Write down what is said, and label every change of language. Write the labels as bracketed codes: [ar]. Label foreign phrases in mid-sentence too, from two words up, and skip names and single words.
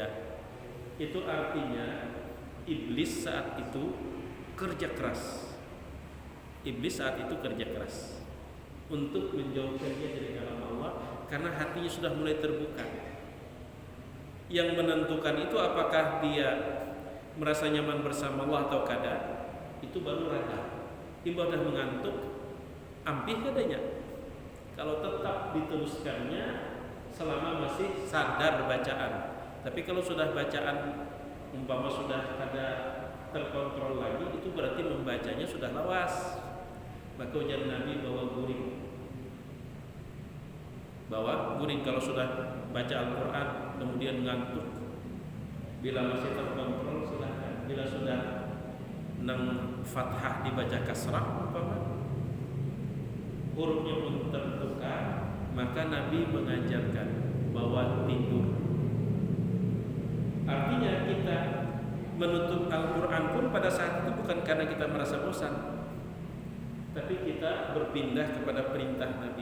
[id] Itu artinya iblis saat itu kerja keras. Iblis saat itu kerja keras untuk menjauhkannya dari kalam Allah karena hatinya sudah mulai terbuka. Yang menentukan itu apakah dia merasa nyaman bersama Allah atau kada, itu baru rada. [bjn] Ibadah mengantuk, ampih kadanya. [id] Kalau tetap diteruskannya selama masih sadar bacaan. Tapi kalau sudah bacaan umpama sudah ada terkontrol lagi, itu berarti membacanya sudah lawas. Maka ujar Nabi bawa guring kalau sudah baca Al-Quran kemudian ngantuk. Bila masih terkontrol silahkan. Bila sudah nang fathah dibaca kasrah umpama, hurufnya pun tertukar, maka Nabi mengajarkan bahwa tidur. Artinya kita menutup Al-Quran pun pada saat itu bukan karena kita merasa bosan, tapi kita berpindah kepada perintah Nabi.